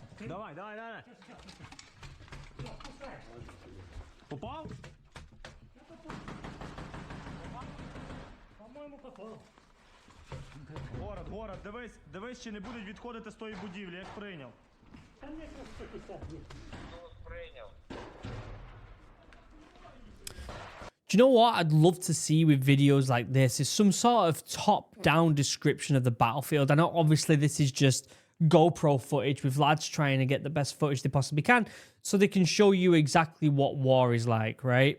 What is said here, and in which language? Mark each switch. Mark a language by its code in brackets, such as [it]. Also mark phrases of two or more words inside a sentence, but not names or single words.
[uk] Давай. Попав? [ru] По-моему, попал. Город, [uk] дивись, чи не будуть відходити з тої будівлі, як прийняв. [ru] Там мне просто писать. [uk] Прийняв. [en] Do you know what I'd love to see with videos like this is some sort of top-down description of the battlefield. I know obviously this is just GoPro footage with lads trying to get the best footage they possibly can so they can show you exactly what war is like, right?